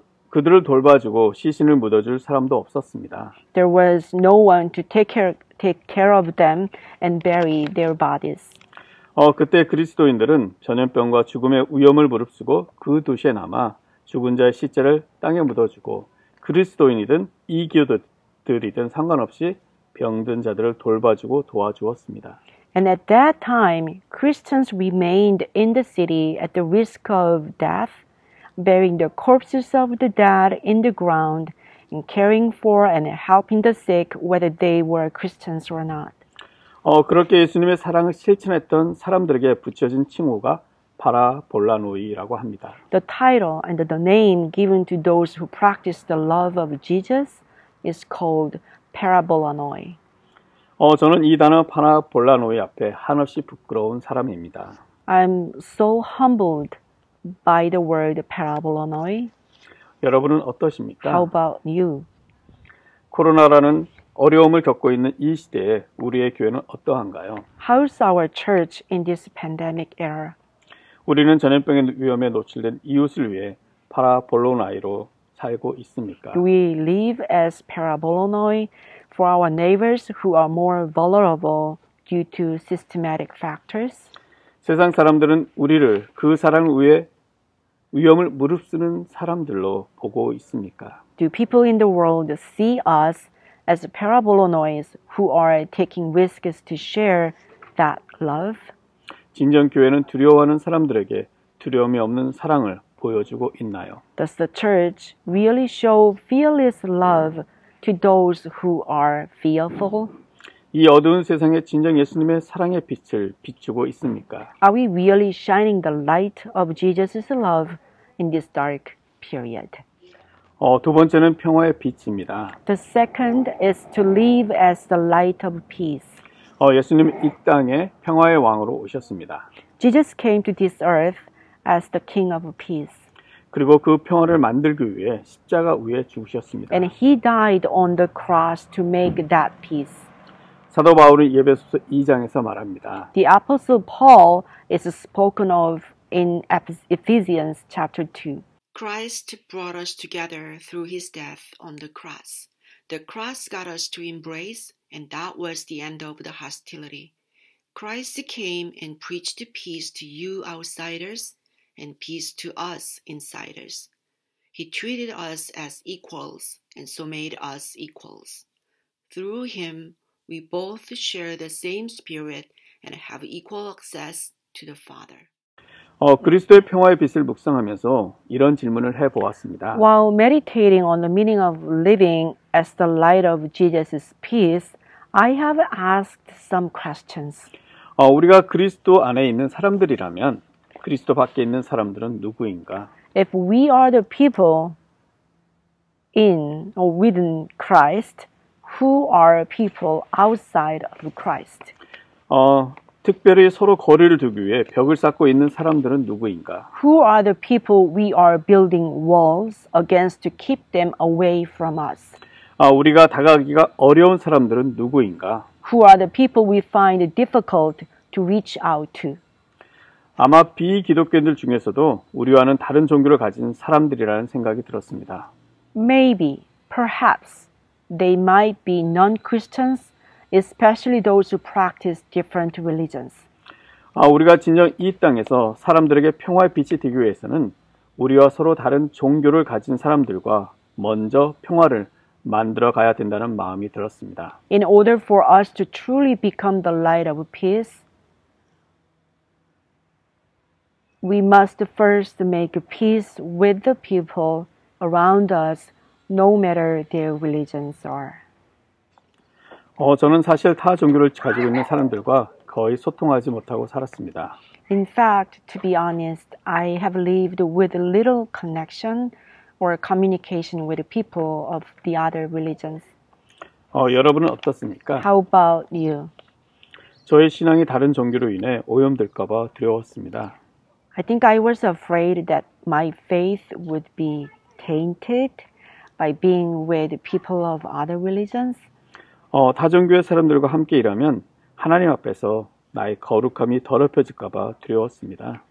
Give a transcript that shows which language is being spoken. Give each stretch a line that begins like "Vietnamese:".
Korean: 그들을 돌봐주고 시신을 묻어줄 사람도 없었습니다.
English: There was no one to take care of them and bury their bodies.
Korean: 그때 그리스도인들은 전염병과 죽음의 위험을 무릅쓰고 그 도시에 남아 죽은 자의 시체를 땅에 묻어주고 그리스도인이든 이교도들이든 상관없이 병든 자들을 돌봐주고 도와주었습니다.
English: And at that time, Christians remained in the city at the risk of death, burying the corpses of the dead in the ground and caring for and helping the sick, whether they were Christians or not.
Korean: 그렇게 예수님의 사랑을 실천했던 사람들에게 붙여진 칭호가 파라볼라노이라고 합니다.
English: The title and the name given to those who practice the love of Jesus is called parabolanoi.
Korean: 저는 이 단어 파라볼라노이 앞에 한없이 부끄러운 사람입니다.
English: I'm so humbled by the word parabolanoi.
Korean: 여러분은 어떠십니까?
English: How about you?
Korean: 코로나라는 어려움을 겪고 있는 이 시대에 우리의 교회는 어떠한가요?
English: How's our church in this pandemic era?
Korean: 우리는 전염병의 위험에 노출된 이웃을 위해 파라볼로나이로 살고 있습니까?
English: Do we live as parabolonoi for our neighbors who are more vulnerable due to systematic factors?
Korean: 세상 사람들은 우리를 그 사랑을 위해 위험을 무릅쓰는 사람들로 보고 있습니까?
English: Do people in the world see us as parabolonois who are taking risks to share that love?
Korean: 진정 교회는 두려워하는 사람들에게 두려움이 없는 사랑을 보여주고 있나요?
English: Does the church really show fearless love to those who are fearful?
Korean: 이 어두운 세상에 진정 예수님의 사랑의 빛을 비추고 있습니까?
English: Are we really shining the light of Jesus' love in this dark period?
Korean: 두 번째는 평화의 빛입니다.
English: The second is to live as the light of peace.
Korean: 예수님 이 땅에 평화의 왕으로 오셨습니다.
English: Jesus came to this earth as the King of peace.
Korean: 그리고 그 평화를 만들기 위해 십자가 위에 죽으셨습니다.
English: And he died on the cross to make that peace.
Korean: 사도 바울은 에베소서 2장에서 말합니다.
English: The Apostle Paul is spoken of in Ephesians chapter 2. Christ brought us together through his death on the cross. The cross got us to embrace, and that was the end of the hostility. Christ came and preached peace to you outsiders and peace to us insiders. He treated us as equals and so made us equals. Through him, we both share the same spirit and have equal access to the Father.
Korean: 그리스도의 평화의 빛을 묵상하면서 이런 질문을 해보았습니다.
English: While meditating on the meaning of living as the light of Jesus' peace, I have asked some questions.
Korean: 우리가 그리스도 안에 있는 사람들이라면 그리스도 밖에 있는 사람들은 누구인가?
English: If we are the people in or within Christ, who are people outside of Christ?
Korean: 특별히 서로 거리를 두기 위해 벽을 쌓고 있는 사람들은 누구인가?
English: Who are the people we are building walls against to keep them away from us?
Korean: 우리가 다가가기가 어려운 사람들은 누구인가?
English: Who are the people we find difficult to reach out to?
Korean: 아마 비기독교인들 중에서도 우리와는 다른 종교를 가진 사람들이라는 생각이 들었습니다.
English: Maybe, perhaps, they might be non-Christians, especially those who practice different religions.
Korean: 우리가 진정 이 땅에서 사람들에게 평화의 빛이 되기 위해서는 우리와 서로 다른 종교를 가진 사람들과 먼저 평화를 만들어 가야 된다는 마음이 들었습니다.
English: In order for us to truly become the light of peace, we must first make peace with the people around us, no matter their religions are.
Korean: 저는 사실 타 종교를 가지고 있는 사람들과 거의 소통하지 못하고 살았습니다.
English: In fact, to be honest, I have lived with little connection or communication with people of the other religions.
Korean: 여러분은 어떻습니까?
English: How about you?
Korean: 저의 신앙이 다른 종교로 인해 오염될까 봐 두려웠습니다.
English: I think I was afraid that my faith would be tainted by being with people of other religions.
Korean: 다종교의 사람들과 함께 일하면 하나님 앞에서 나의 거룩함이 더럽혀질까 봐 두려웠습니다.